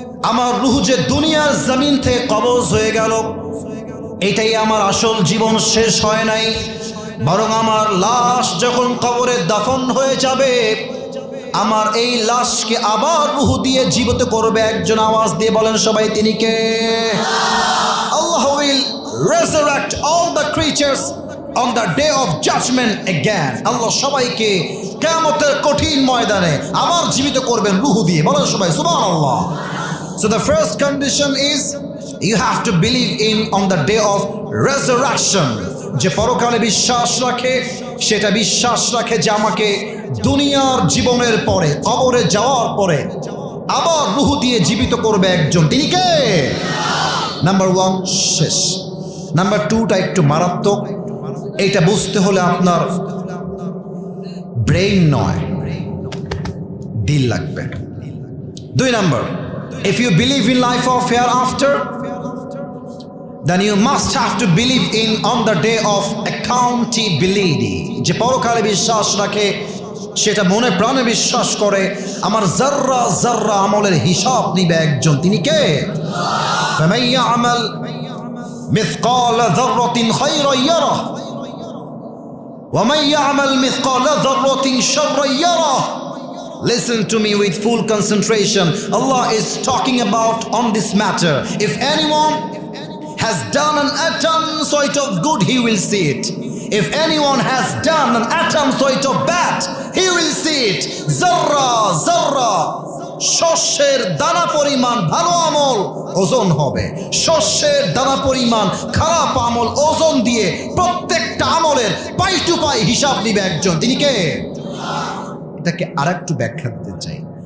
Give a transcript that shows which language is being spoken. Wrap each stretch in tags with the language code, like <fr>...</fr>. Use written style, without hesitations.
<bn>আমার রূহ যে দুনিয়ার জমিন থেকে কবজ হয়ে গেল, এটাই আমার আসল জীবন, শেষ হয় নাই, বরং আমার লাশ যখন কবরে দাফন হয়ে যাবে, আমার এই লাশকে আবার রূহ দিয়ে জীবিত করবে একজন। আওয়াজ দিয়ে বলেন সবাই, তিনি কে?</bn> <en>Allah will resurrect all the creatures on the day of judgment again.</en> <bn>আল্লাহ সবাইকে কিয়ামতের কঠিন ময়দানে আবার জীবিত করবেন রূহ দিয়ে। বলেন সবাই সুবহানাল্লাহ।</bn> <en>So the first condition is you have to believe in on the day of resurrection.</en> <bn>যে পরকালে বিশ্বাস রাখে, সেটা বিশ্বাস রাখে যে আমাকে দুনিয়ার জীবনের পরে, কবরে যাওয়ার পরে আবার রূহ দিয়ে জীবিত করবে একজন, তিনি কে? নাম্বার 1 শেষ। নাম্বার 2টা একটু মারাত্মক, এইটা বুঝতে হলে আপনার ব্রেইন নয়, দিল লাগবে। 2 number,</bn> <en>if you believe in life of hereafter, then you must have to believe in on the day of accountability.</en> <bn>যে পরকালে বিশ্বাস রাখে, সেটা মনে প্রাণে বিশ্বাস করে আমার জাররা জাররা আমলের হিসাব নিবে একজন, তিনি কে?</bn> <ar>فَمَن يَعْمَلْ مِثْقَالَ ذَرَّةٍ خَيْرًا يَرَهُ وَمَن يَعْمَلْ مِثْقَالَ ذَرَّةٍ شَرًّا يَرَهُ.</ar> <en>Listen to me with full concentration. Allah is talking about on this matter. If anyone has done an atom sort of good, he will see it. If anyone has done an atom sort of bad, he will see it.</en> <bn>Zarra zarra, শস্যের দানা পরিমাণ ভালো আমল ওজন হবে, শস্যের দানা পরিমাণ খারাপ আমল ওজন দিয়ে প্রত্যেকটা আমলের পাই টু পাই হিসাব নিবে একজন, তিনি কে? এটাকে আরেকটু ব্যাখ্যা দিতে চাই।</bn>